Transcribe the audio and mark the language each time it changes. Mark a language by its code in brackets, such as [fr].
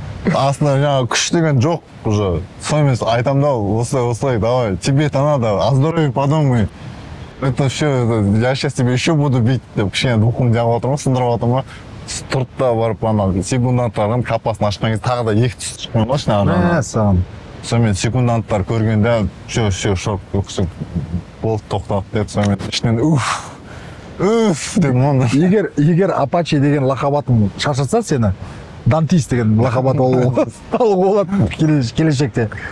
[kk] Астында жаңағы күш деген жоқ уже. Сонымен айтамын да, осылай, [ru] давай, тебе это надо, о здоровье подумай. Это все, я сейчас тебе еще буду бить, [kk] деп кішкене духым жағып отырмын, сындырып отырмын. Тұрды да барып ана секунданттардың капасын ашқан кезде тағы да екі түс шыққан ғой ішіне. Сонымен секунданттар көргенде [ru] все шок [kk] өксік болды, тоқтап деді. Сонымен ішінен уф деп оны. Егер Apache деген лақабатын шаршатса сені, Дантис деген лақабат алуға болады келешекте.